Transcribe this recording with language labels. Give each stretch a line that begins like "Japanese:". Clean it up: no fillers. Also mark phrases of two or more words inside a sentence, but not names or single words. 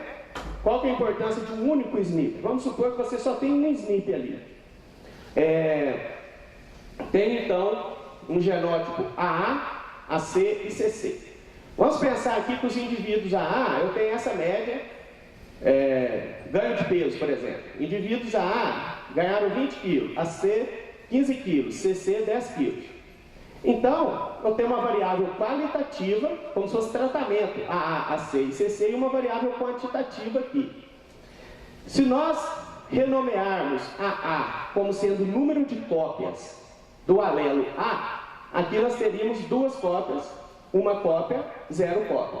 Portuguese: Qual que é a importância de um único SNP? Vamos supor que você só tem um SNP ali. Tem então um genótipo AA, AC e CC. Vamos pensar aqui que os indivíduos AA, eu tenho essa média, ganho de peso, por exemplo. Indivíduos AA ganharam 20 kg, AC 15 kg, CC 10 kg. Então, eu tenho uma variável qualitativa, como se fosse tratamento, AA, AC e CC, e uma variável quantitativa aqui. Se nós renomearmos AA como sendo o número de cópias do alelo A, aqui nós teríamos 2 cópias, uma cópia, 0 cópia.